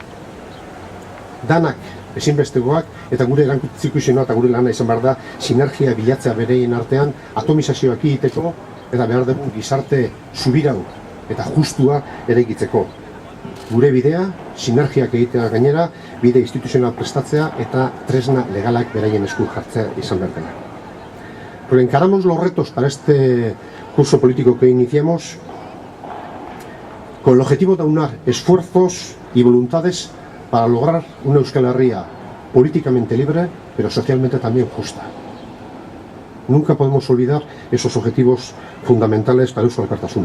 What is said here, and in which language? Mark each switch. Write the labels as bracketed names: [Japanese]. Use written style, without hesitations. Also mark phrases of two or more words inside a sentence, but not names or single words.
[Basque] Danak ezinbestegoak, eta gure erantzukizuna eta gure lana izan behar da, sinergia bilatzea bereien artean, atomizazioak egiteko, eta behar dugu gizarte subirau eta justua eraikitzeko. Gure bidea, sinergiak egitea gainera, bide instituzional prestatzea eta tresna legalak beraien esku jartzea izan behar dela. [Spanish] Pero encaramos los retos para este curso político que iniciamos con el objetivo de aunar esfuerzos y voluntades para lograr una Euskal Herria políticamente libre, pero socialmente también justa. Nunca podemos olvidar esos objetivos fundamentales para Euskal Alkartasuna.